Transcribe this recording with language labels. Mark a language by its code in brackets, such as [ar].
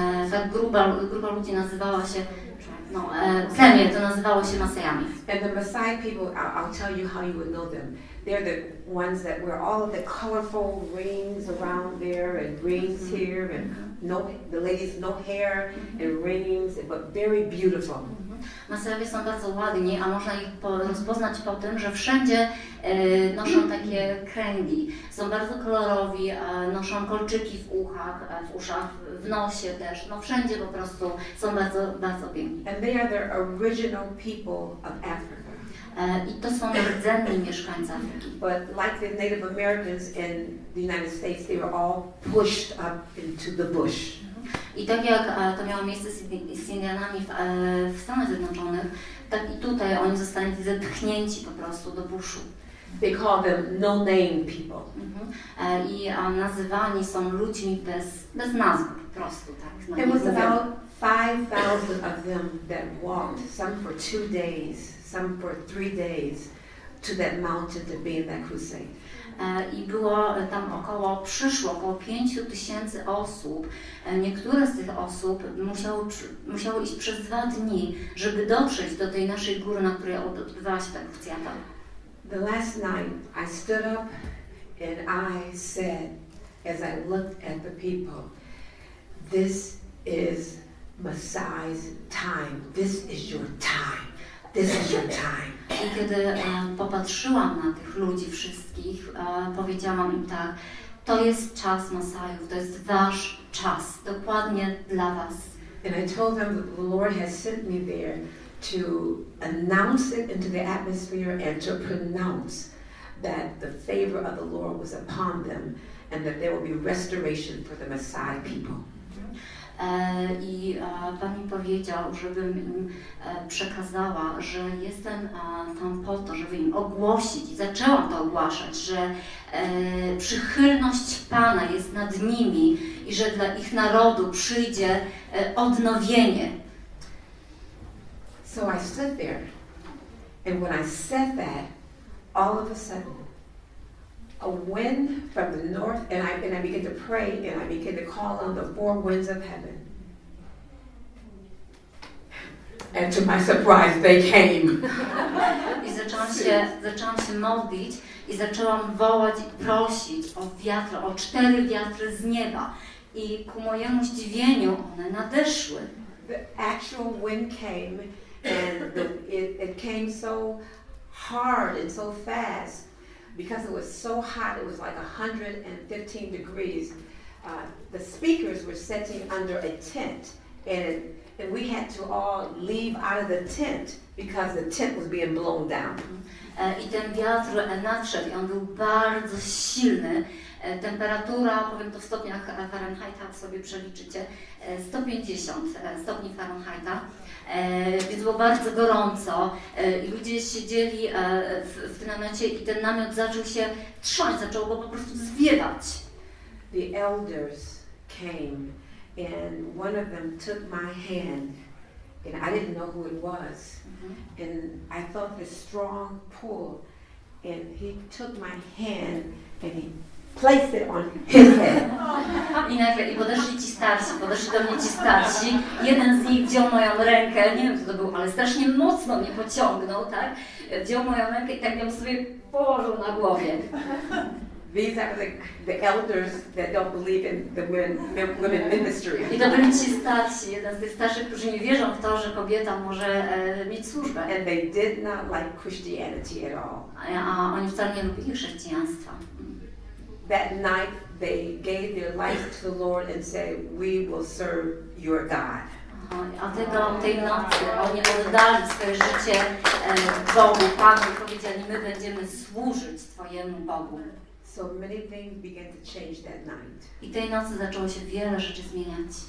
[pl] Ta grupa ludzi nazywała się, plemię to nazywało się Masajami. [en] And the Maasai people, I'll tell you how you would know them. They're the ones that wear all of the colorful rings around there and rings here, and the ladies no hair and rings, but very beautiful. [pl] Masajowie są bardzo ładni, a można ich rozpoznać po tym, że wszędzie noszą takie kręgi. Są bardzo kolorowi, noszą kolczyki w uszach, w nosie też. No wszędzie po prostu są bardzo, bardzo piękni. [en] And they are the original people of Africa. [pl] I to są rdzenni mieszkańcy Afryki. [en] But like the Native Americans in the United States, they were all pushed up into the bush. [pl] I tak jak to miało miejsce z Indianami w Stanach Zjednoczonych, tak i tutaj oni zostali zepchnięci po prostu do buszu. [en] They call them no-name people. [pl] I nazywani są ludźmi bez nazwy po prostu. Tak, [en] There was about 5,000 of them that walked, some for 2 days, some for 3 days, to that mountain to be in that crusade. [pl] I było tam przyszło około 5,000 osób. Niektóre z tych osób musiały iść przez 2 dni, żeby dotrzeć do tej naszej góry, na której odbywała się ta krucjata. [en] The last night I stood up and I said, as I looked at the people, this is Messiah's time. This is your time. This is your time. [pl] I kiedy popatrzyłam na tych ludzi wszystkich, powiedziałam im tak, to jest czas Masajów, to jest wasz czas, dokładnie dla was. [en] And I told them that the Lord has sent me there to announce it into the atmosphere and to pronounce that the favor of the Lord was upon them and that there will be restoration for the Messiah people. [pl] I Pan mi powiedział, żebym im przekazała, że jestem tam po to, żeby im ogłosić, i zaczęłam to ogłaszać, że przychylność Pana jest nad nimi i że dla ich narodu przyjdzie odnowienie. [en] So I stood there, and when I said that, all of a sudden, a wind from the north, and I began to pray, and I began to call on the 4 winds of heaven. And to my surprise, they came. [pl] I zaczęłam się modlić i zaczęłam wołać i prosić o wiatry, o 4 wiatry z nieba. I ku mojemu zdziwieniu one nadeszły. [en] The actual wind came, and it came so hard and so fast. Because it was so hot, it was like 115 degrees. The speakers were sitting under a tent, and and we had to all leave out of the tent because the tent was being blown down. [pl] I ten wiatr nadszedł i on był bardzo silny. Temperatura, powiem to w stopniach Fahrenheita, jak sobie przeliczycie, 150 stopni Fahrenheita, więc było bardzo gorąco i ludzie siedzieli w tym namiocie i ten namiot zaczął się trząść, zaczął go po prostu zwiewać. [en] The elders came and one of them took my hand and I didn't know who it was. And I felt this strong pull and he took my hand and he placed it on his head. [pl] I podeszli do mnie ci starsi. Jeden z nich wziął moją rękę, nie wiem kto to był, ale strasznie mocno mnie pociągnął, tak? Wziął moją rękę i tak ją sobie położył na głowie. [en] These are the elders that don't believe in the women ministry. [pl] I to byli ci starsi, jeden z tych starszych, którzy nie wierzą w to, że kobieta może mieć służbę. [en] And they did not like Christianity at all. [pl] A oni wcale nie lubili chrześcijaństwa. [en] That night they gave their life to the Lord and said, "We will serve your God." [pl] A tej nocy oni oddali swoje życie Bogu, Panu i powiedzieli, my będziemy służyć Twojemu Bogu. [en] So many things began to change that night. [pl] I tej nocy zaczęło się wiele rzeczy zmieniać.